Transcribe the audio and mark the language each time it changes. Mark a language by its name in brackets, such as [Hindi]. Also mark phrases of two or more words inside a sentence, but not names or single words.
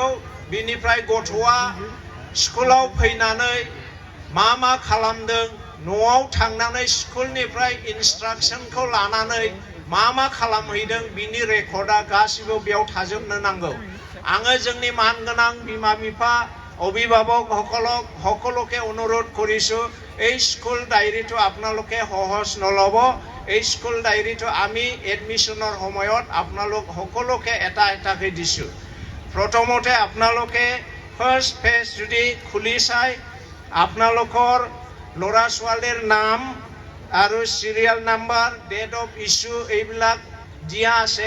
[Bodo] बिनिफ्राय गथ'आ स्कुलाव फैनानै मा खालामदों, न'आव थांनानै स्कुलनिफ्राय इन्सट्राक्शनखौ लानानै मा खालामहैदों बिनि रेकर्डआ गासिबो बेयाव थाजोबनो नांगौ। आङो जोंनि मानगोनां बिमा बिफा [Assamese] অভিভাবক সকলকে অনুরোধ কৰিছো এই স্কুল ডায়েৰীটো আপোনালোকে সহজ নলব। এই স্কুল ডায়েৰীটো আমি এডমিশনৰ সময়ত আপোনালোক সকলকে এটাকৈ দিছো। প্ৰথমতে আপোনালোকে [English] first page [Assamese] যদি খুলি চাই আপোনালোকৰ ল'ৰা ছোৱালীৰ নাম আৰু [English] serial number, date of issue [Assamese] এইবিলাক দিয়া আছে।